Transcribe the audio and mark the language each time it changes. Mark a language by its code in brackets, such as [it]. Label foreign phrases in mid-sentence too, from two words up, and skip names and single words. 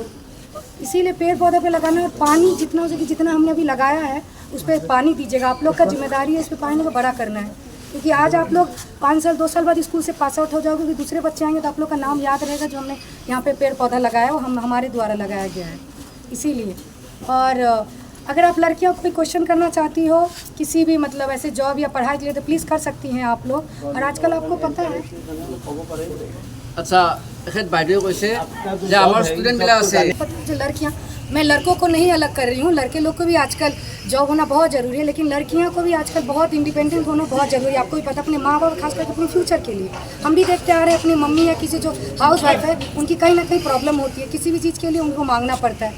[hi] इसीलिए पेड़ पौधे पे लगाना है, पानी जितना हो सके जितना हमने अभी लगाया है उस पर पानी दीजिएगा, आप लोग का जिम्मेदारी है इस पर पानी को बड़ा करना है क्योंकि आज आप लोग 5 साल 2 साल बाद स्कूल से [en] pass out [hi] हो जाओगे, फिर दूसरे बच्चे आएंगे तो आप लोग का नाम याद रहेगा जो हमने यहाँ पे पेड़ पौधा लगाया वो हमारे द्वारा लगाया गया है। इसीलिए और अगर आप लड़कियों को कोई क्वेश्चन करना चाहती हो किसी भी मतलब ऐसे जॉब या पढ़ाई के लिए तो प्लीज़ कर सकती हैं आप लोग। और आजकल आपको पता है [as] अच्छा বাইদেউ কৈছে যে আমাৰ ষ্টুডেণ্টবিলাক আছে [hi] जो लड़कियां, मैं लड़कों को नहीं अलग कर रही हूँ, लड़के लोग को भी आजकल जॉब होना बहुत ज़रूरी है लेकिन लड़कियों को भी आजकल बहुत इंडिपेंडेंट होना बहुत ज़रूरी है। आपको भी पता अपने माँ बाप खास करके अपने फ्यूचर के लिए हम भी देखते आ रहे हैं अपनी मम्मी या किसी जो [en] house wife [hi] है उनकी कहीं ना कहीं प्रॉब्लम होती है, किसी भी चीज़ के लिए उनको मांगना पड़ता है।